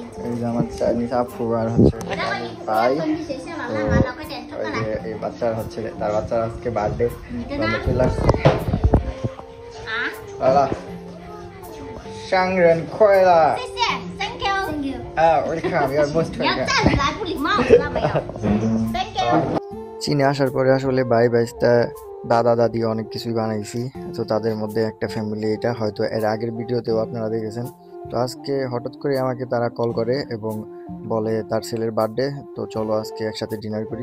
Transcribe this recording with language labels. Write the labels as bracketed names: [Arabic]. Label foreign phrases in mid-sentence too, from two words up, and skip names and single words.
[Bangla] এই যে আমার চাইনিজ আপু আর হচ্ছে ভাই। তো ওই যে এই বাচ্চার হচ্ছে তার বাচ্চার আজকে বার্থডে চলে আসছে। Shangren Kuala. [English] 谢谢 ，Thank you，Thank you。 welcome, you are most [Chinese] 你要 [English] welcome. [Chinese] 站起来不礼貌，知道没有 ？ [English] Thank you。 [Bangla] চীনে আসার পরে আসলে ভাই ভাইস্তা দাদা দাদি অনেক কিছুই বানাইছি। তো তাদের মধ্যে একটা ফ্যামিলি, এটা হয়তো এর আগের ভিডিওতেও আপনারা দেখেছেন। তো আজকে হঠাৎ করে আমাকে তারা কল করে এবং বলে তার ছেলের বার্থডে, তো চলো আজকে একসাথে ডিনার করি।